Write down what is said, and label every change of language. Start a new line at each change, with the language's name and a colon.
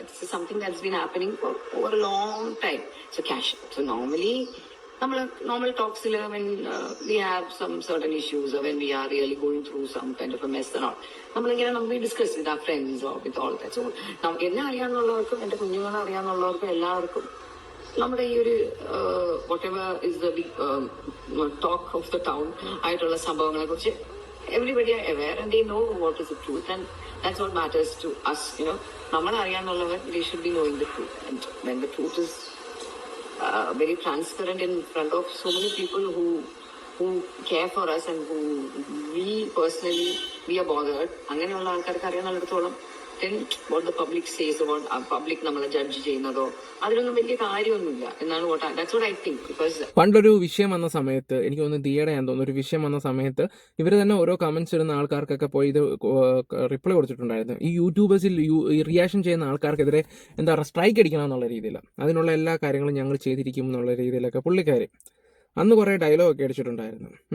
English: It's something that's been happening for over a long time. So cash so normally നമ്മൾ normal ടോക്സിൽ when we have some certain issues when we are really going through some kind of a mess and all
Malayalam: നമ്മളിങ്ങനെ നമുക്ക്
English: Discuss with our friends or with all that. So
Malayalam: എന്നെ അറിയാവുന്നവർക്കും എന്റെ കുഞ്ഞുങ്ങളെ അറിയാവുന്നവർക്കും എല്ലാവർക്കും നമ്മുടെ ഈ ഒരു
English: whatever is the big talk of the town
Malayalam: ആയിട്ടുള്ള സംഭവങ്ങളെ കുറിച്ച്
English: Everybody are aware and they know what is the truth and that's what matters to us. You know
Malayalam: നമ്മളെ അറിയാന്നുള്ളവർ
English: They should be knowing the truth and when the truth is very transparent in front of so many people who care for us and who we personally we are bothered.
Malayalam: അങ്ങനെയുള്ള ആൾക്കാർക്ക് അറിയാന്നുള്ളിടത്തോളം
English: then what the public says about public
Malayalam: നമ്മളെ judge ചെയ്യുന്നതോ അതിലൊന്നും വലിയ കാര്യമൊന്നുമില്ല എന്നാണ്
English: that's what I think. Because
Malayalam: പണ്ടൊരു വിഷയം വന്ന സമയത്ത് എനിക്ക് തോന്നുന്നു ദിയയുടെ ഞാൻ തോന്നുന്നു ഒരു വിഷയം വന്ന സമയത്ത് ഇവർ തന്നെ ഓരോ കമന്റ്സ് ഇടുന്ന ആൾക്കാർക്കൊക്കെ പോയി ഇത് റിപ്ലൈ കൊടുത്തിട്ടുണ്ടായിരുന്നു. ഈ യൂട്യൂബേഴ്സിൽ ഈ റിയാക്ഷൻ ചെയ്യുന്ന ആൾക്കാർക്കെതിരെ എന്താ പറയുക സ്ട്രൈക്ക് അടിക്കണം എന്നുള്ള രീതിയിൽ അതിനുള്ള എല്ലാ കാര്യങ്ങളും ഞങ്ങൾ ചെയ്തിരിക്കും എന്നുള്ള രീതിയിലൊക്കെ പുള്ളിക്കാർ അന്ന് കുറേ ഡയലോഗൊക്കെ അടിച്ചിട്ടുണ്ടായിരുന്നു.